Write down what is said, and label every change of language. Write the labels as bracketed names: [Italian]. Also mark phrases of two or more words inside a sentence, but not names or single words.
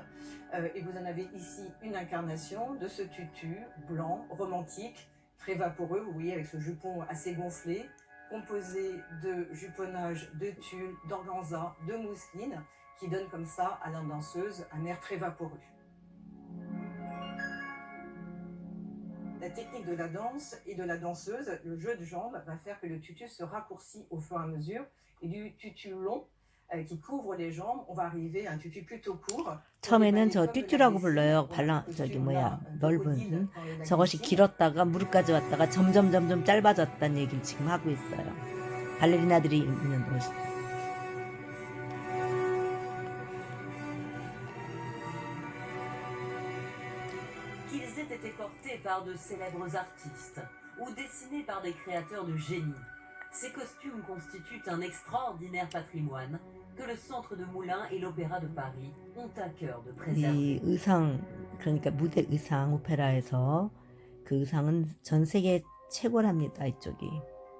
[French] Et vous en avez ici une incarnation de ce tutu blanc, romantique, très vaporeux, vous voyez, avec ce jupon assez gonflé, composé de juponnage, de tulle, d'organza, de mousseline, qui donne comme ça à la danseuse un air très vaporeux. La technique de la danse et de la danseuse, le jeu de jambes, va faire que le tutu se raccourcit au fur et à mesure. Et du tutu long qui couvre les jambes, on va arriver à un tutu plutôt court. [Korean] 처음에는 저 뚜뚜라고 불러요. 넓은 저것이 길었다가 무릎까지 왔다가 점점 짧아졌다는 얘기를 지금 하고 있어요. 발레리나들이 입는 옷이. [French] Qu'ils aient été portés par de célèbres artistes ou dessinés par des créateurs de génie, ces costumes constituent un extraordinaire patrimoine que le Centre de Moulins et l'Opéra de Paris ont à cœur de préserver. [Korean] 이 의상, 그러니까 무대 의상 오페라에서 그 의상은 전 세계 최고랍니다. 이쪽이.